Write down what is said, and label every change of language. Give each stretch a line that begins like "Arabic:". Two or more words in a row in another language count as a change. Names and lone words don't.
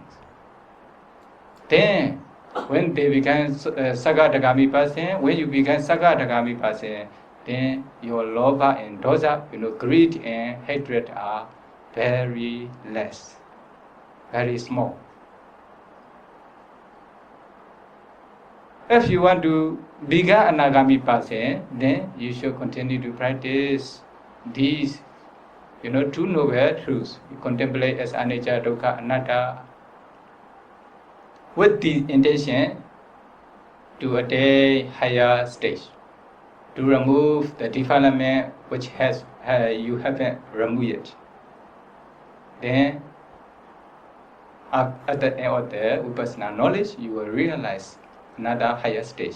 English: Then, when they become Sakadagami person, when you become Sakadagami person, then your lobha and dosa, greed and hatred are very less, very small. If you want to become Anagami person, then you should continue to practice these, two noble truths. You contemplate as
Pali: anicca, dukkha, anatta,
English: with the intention to attain higher stage, to remove the defilement which you haven't removed yet. Then, at the end of the Vipassana knowledge, you will realize another higher stage.